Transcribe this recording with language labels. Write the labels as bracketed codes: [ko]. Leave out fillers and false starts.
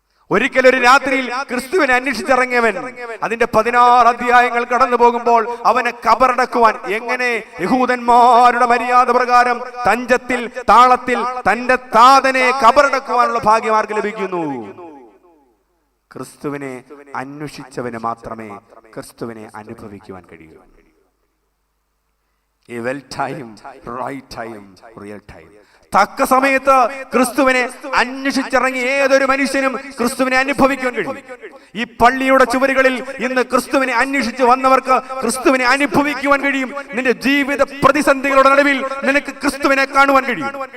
[ml] ഒരിക്കലൊരു രാത്രിയിൽ ക്രിസ്തുവിനെ അന്വേഷിച്ചിറങ്ങിയവൻ അതിന്റെ 16 അധ്യായങ്ങൾ കടന്നു പോകുമ്പോൾ അവനെ കബറടക്കുവാൻ എങ്ങനെ? യഹൂദന്മാരുടെ മര്യാദ പ്രകാരം തഞ്ചത്തിൽ, താളത്തിൽ തന്റെ താതനെ കബറടക്കുവാനുള്ള ഭാഗ്യം ആർക്ക് ലഭിക്കുന്നു? ക്രിസ്തുവിനെ അന്വേഷിച്ചവന് മാത്രമേ ക്രിസ്തുവിനെ അനുഭവിക്കുവാൻ കഴിയൂ. [en] A well time, right time, real time. [ml] തക്ക സമയത്ത് ക്രിസ്തുവിനെ അന്വേഷിച്ചിറങ്ങി ഏതൊരു മനുഷ്യനും ക്രിസ്തുവിനെ അനുഭവിക്കാൻ കഴിയും. ഈ പള്ളിയുടെ ചുവരുകളിൽ ഇന്ന് ക്രിസ്തുവിനെ അന്വേഷിച്ച് വന്നവർക്ക് ക്രിസ്തുവിനെ അനുഭവിക്കുവാൻ കഴിയും. നിന്റെ ജീവിത പ്രതിസന്ധികളുടെ നടുവിൽ നിനക്ക് ക്രിസ്തുവിനെ കാണുവാൻ കഴിയും.